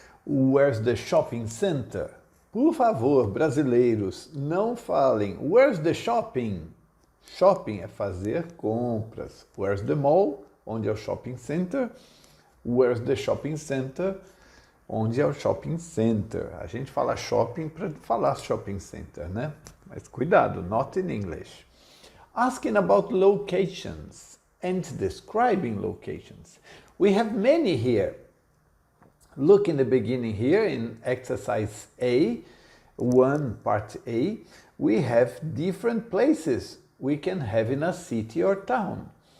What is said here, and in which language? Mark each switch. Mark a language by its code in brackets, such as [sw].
[en] Where's the shopping center? [pt] Por favor, brasileiros, não falem [en] where's the shopping? [pt] Shopping é fazer compras. [en] Where's the mall? [pt] Onde é o shopping center? [en] Where's the shopping center? [pt] Onde é o shopping center? A gente fala shopping para falar shopping center, né? Mas cuidado, [en] not in English. Asking about locations and describing locations. We have many here. Look in the beginning here in exercise A, 1 part A, we have different places we can have in a city or town.